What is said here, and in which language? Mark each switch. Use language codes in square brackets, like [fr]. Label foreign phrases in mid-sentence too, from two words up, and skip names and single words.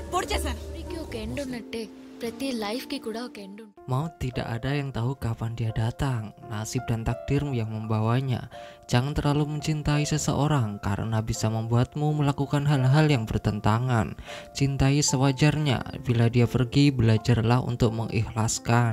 [te] చేశాను. ప్రతి లైఫ్ కి కూడా ఒక ఎండ్ ఉంటుంది. [id] Maut tidak ada yang tahu kapan dia datang, nasib dan takdir yang membawanya. Jangan terlalu mencintai seseorang karena bisa membuatmu melakukan hal-hal yang bertentangan. Cintai sewajarnya, bila dia pergi belajarlah untuk mengikhlaskan.